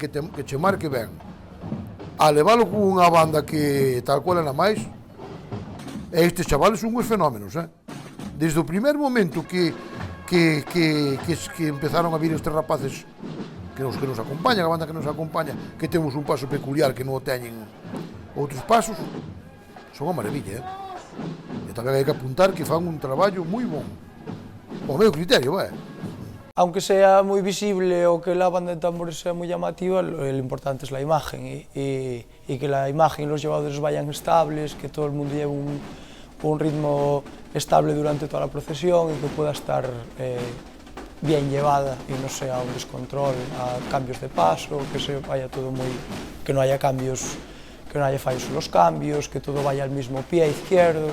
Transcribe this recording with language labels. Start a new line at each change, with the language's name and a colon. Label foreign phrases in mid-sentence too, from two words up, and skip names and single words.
Galician: che marque ben a leválo con unha banda que tal cual era máis, estes chavales son uns fenómenos, desde o primer momento que empezaron a vir estes rapaces que nos acompañan, a banda que nos acompaña, que temos un paso peculiar que non o teñen outros pasos, son unha maravilla, e tamén hai que apuntar que fan un traballo moi bon, ao meu criterio,
Spanish: Aunque sea muy visible o que la banda de tambores sea muy llamativa, lo importante es la imagen, y que la imagen y los llevadores vayan estables, que todo el mundo lleve un ritmo estable durante toda la procesión y que pueda estar bien llevada y no sea un descontrol a cambios de paso, que se vaya todo que no haya cambios, que no haya fallos en los cambios, que todo vaya al mismo pie izquierdo.